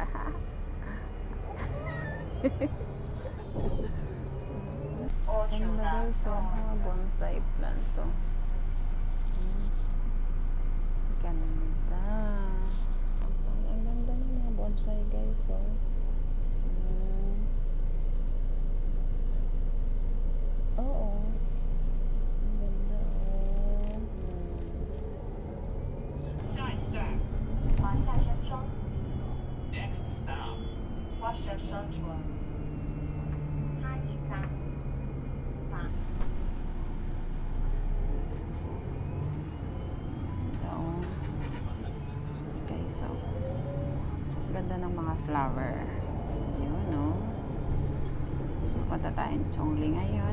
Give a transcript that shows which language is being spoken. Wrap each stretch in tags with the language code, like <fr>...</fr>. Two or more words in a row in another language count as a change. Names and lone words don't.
<tl>Ang bagay, so</tl> <en>bonsai plant</en> <tl>to. Ganda. Ang ganda ng mga bonsai, guys. So, oo. Ang ganda, oh.</tl> <zh>下一站，华夏山庄。</zh> <en>Next stop，</en> <zh>华夏山庄。哈尼藏。</zh> <tl>Ganda ng mga flower. Yun, no? Punta tayong Chongli ngayon.</tl>